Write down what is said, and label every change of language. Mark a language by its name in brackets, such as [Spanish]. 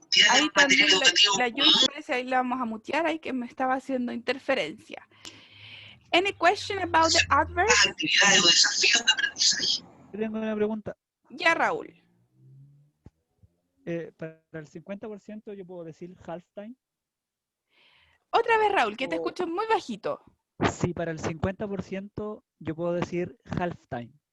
[Spanish] Ahí también la Joyce parece, ahí la vamos a mutear, ahí que me estaba haciendo interferencia. [English] Any question about the adverbs? [Spanish] Actividades o desafíos de aprendizaje. Tengo una pregunta. Ya, Raúl. Para el 50% yo puedo decir half time. Otra vez, Raúl, que te escucho muy bajito. Sí, para el 50% yo puedo decir half time.